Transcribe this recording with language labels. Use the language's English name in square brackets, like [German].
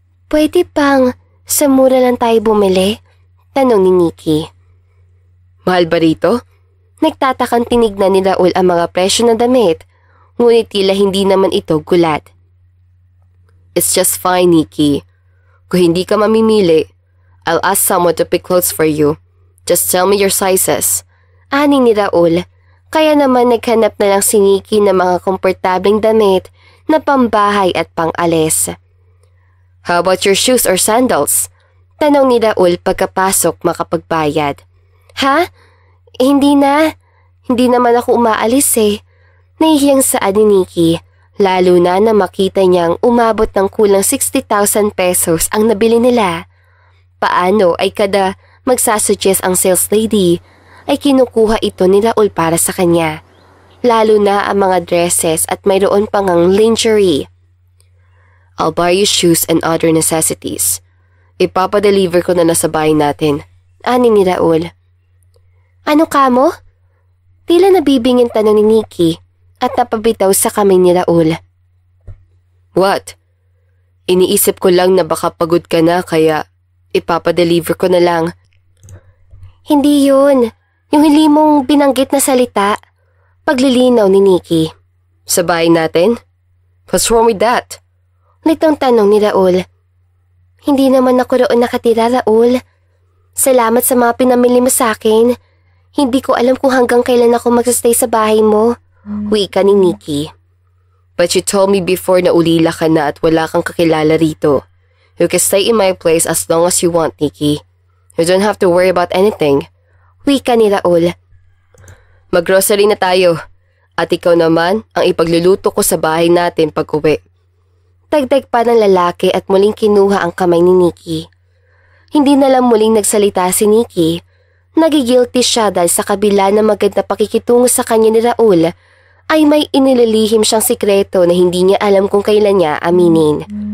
[Filipino] Pwede pang sa mura lang tayo bumili? Tanong ni Nikki. Mahal ba rito? Nagtatakang tinignan ni Raul ang mga presyo ng damit, ngunit tila hindi naman ito gulat. [English] It's just fine, Nikki. [Filipino] Kung hindi ka mamimili, [English] I'll ask someone to pick clothes for you. Just tell me your sizes. [Filipino] Ani ni Raul, kaya naman naghanap na lang si Nikki ng mga komportableng damit na pambahay at pang-alis. [English] How about your shoes or sandals? [Filipino] Tanong ni Raul pagkapasok makapagbayad. Ha? Hindi na. Hindi naman ako umaalis eh. Nahihiyang saan ni Nikki, lalo na makita niyang umabot ng kulang 60,000 pesos ang nabili nila. Paano ay kada magsasuggest ang sales lady ay kinukuha ito ni Raul para sa kanya, lalo na ang mga dresses at mayroon pang ang lingerie. [English] I'll buy you shoes and other necessities. [Filipino] Ipapadeliver ko na sa bahay natin. Ani ni Raul. Ano ka mo? Tila nabibingin tanong ni Nikki at napabitaw sa kamay ni Raul. [English] What? [Filipino] Iniisip ko lang na baka pagod ka na kaya ipapadeliver ko na lang. Hindi yun. Yung hili mong binanggit na salita. Paglilinaw ni Nikki. Sa bahay natin? [English] What's wrong with that? [Filipino] Nitong tanong ni Raul. Hindi naman ako roon nakatira, Raul. Salamat sa mga pinamili mo sa akin. Hindi ko alam kung hanggang kailan ako magsastay sa bahay mo. Wika ni Nikki. [English] But you told me before [Filipino] na ulila ka na at wala kang kakilala rito. [English] You can stay in my place as long as you want, Nikki. You don't have to worry about anything. [Filipino] Wika ni Raul. Mag-grocery na tayo. At ikaw naman ang ipagluluto ko sa bahay natin pag-uwi. Dagdag pa ng lalaki at muling kinuha ang kamay ni Nikki. Hindi na lang muling nagsalita si Nikki. Nagigilty siya dahil sa kabila ng maganda pakikitungo sa kanya ni Raul ay may inililihim siyang sikreto na hindi niya alam kung kailan niya aminin.